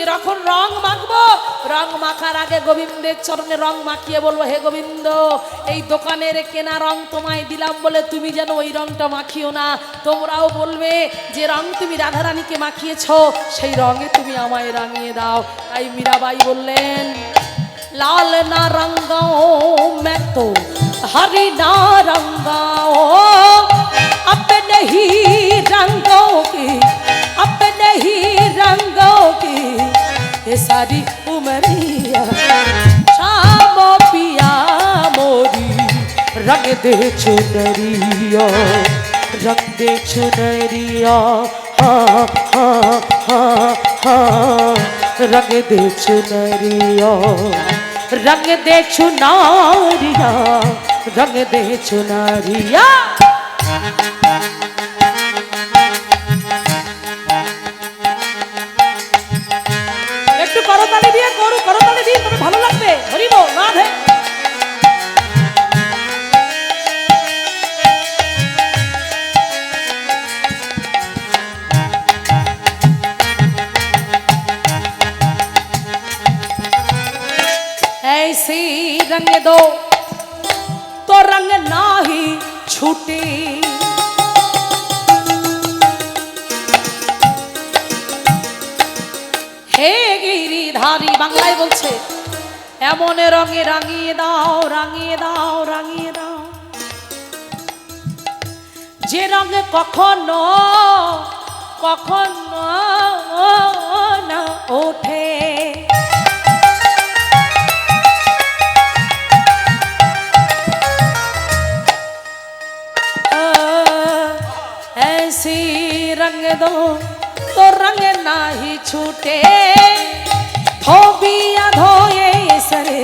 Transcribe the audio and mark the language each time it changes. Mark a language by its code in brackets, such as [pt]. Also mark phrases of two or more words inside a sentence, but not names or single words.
[bn] যখন রং মাখবো রং মাখার আগে গোবিন্দের চরণে রং মাখিয়ে বলবো হে গোবিন্দ এই দোকানের কেনা রং তোমায় দিলাম বলে তুমি যেন ওই রংটা মাখিও না তোমরাও বলবে যে রং তুমি রাধারানীকে মাখিয়েছো সেই রঙে তুমি আমায় রাঙিয়ে দাও তাই মীরাবাই বললেন [hi] लाल ना रंगाओ मैं तो हरी ना रंगाओ अपने ही रंगों की अपने ही रंगों की ये सारी उमरिया शामो पिया मोरी रंग दे चुनरिया रंग दे चुनरिया हाँ हाँ हाँ हाँ रंग दे चुनरिया रंग दे चुनारिया रंग दे चुनारिया [bn] একটু করতালি দিয়ে করতালি দিয়ে তবে ভালো লাগবে হরিব রাধে [hi] ऐसी रंग दो तो रंग ना ही छूटे हे गिरिधारी [bn] बांगलाয় বলছে এমন রঙে রাঙিয়ে দাও, রাঙিয়ে দাও, রাঙিয়ে দাও, যে রঙে কখনো কখনো না ওঠে। [hi] ऐसी रंग दो तो रंग नाही छूटे, धोबिया धोए सरे,